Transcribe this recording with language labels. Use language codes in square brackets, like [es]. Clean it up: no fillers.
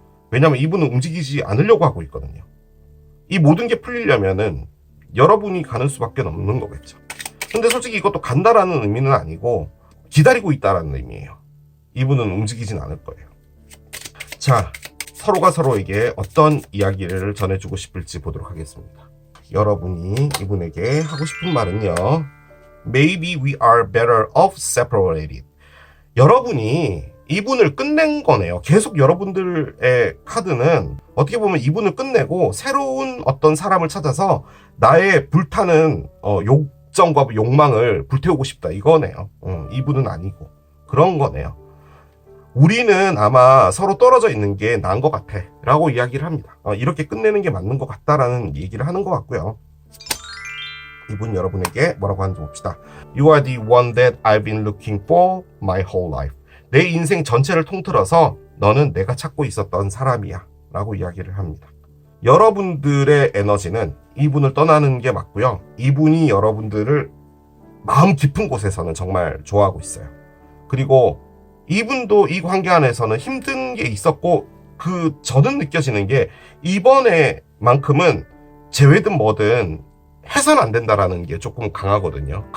[ko] 왜냐면 이분은 움직이지 않으려고 하고 있거든요. 이 모든 게 풀리려면은 여러분이 가는 수밖에 없는 거겠죠. 근데 솔직히 이것도 간다라는 의미는 아니고 기다리고 있다라는 의미예요. 이분은 움직이진 않을 거예요. 자, 서로가 서로에게 어떤 이야기를 전해주고 싶을지 보도록 하겠습니다. 여러분이 이분에게 하고 싶은 말은요, [en] Maybe we are better off separated. [ko] 여러분이 이분을 끝낸 거네요. 계속 여러분들의 카드는 어떻게 보면 이분을 끝내고 새로운 어떤 사람을 찾아서 나의 불타는 욕정과 욕망을 불태우고 싶다 이거네요. 이분은 아니고 그런 거네요. 우리는 아마 서로 떨어져 있는 게 나은 것 같아 라고 이야기를 합니다. 이렇게 끝내는 게 맞는 것 같다라는 얘기를 하는 것 같고요. 이분 여러분에게 뭐라고 하는지 봅시다. [en] You are the one that I've been looking for my whole life. [ko] 내 인생 전체를 통틀어서 너는 내가 찾고 있었던 사람이야 라고 이야기를 합니다. 여러분들의 에너지는 이분을 떠나는 게 맞고요. 이분이 여러분들을 마음 깊은 곳에서는 정말 좋아하고 있어요. 그리고 이분도 이 관계 안에서는 힘든 게 있었고, 저는 느껴지는 게 이번에만큼은 제외든 뭐든 해서는 안 된다라는 게 조금 강하거든요.